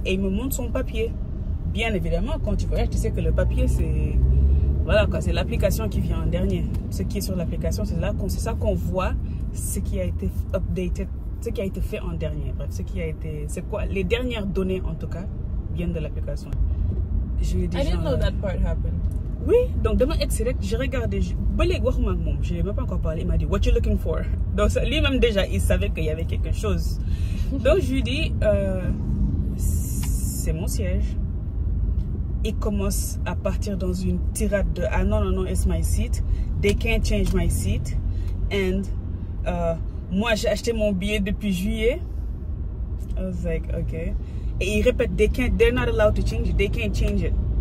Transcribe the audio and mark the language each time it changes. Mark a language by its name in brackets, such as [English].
[French] Et il me montre son papier. Bien évidemment, quand tu voyages, tu sais que le papier c'est voilà quoi, c'est l'application qui vient en dernier. Ce qui est sur l'application, c'est ça qu'on voit, ce qui a été updated, ce qui a été fait en dernier. Bref, c'est quoi, les dernières données en tout cas viennent de l'application. Je lui ai dit, [English] I didn't know that part happened. [French] Oui, donc demain j'ai regardé, je n'ai même pas encore parlé, il m'a dit [English] what you looking for? [French] Donc lui-même déjà il savait qu'il y avait quelque chose. Donc je lui dis c'est mon siège. Il commence à partir dans une tirade de ah non, [English] it's my seat, they can't change my seat, [French] and moi j'ai acheté mon billet depuis juillet. [English] I was like okay. [French] Et il répète [English] they're not allowed to change it, they can't change it.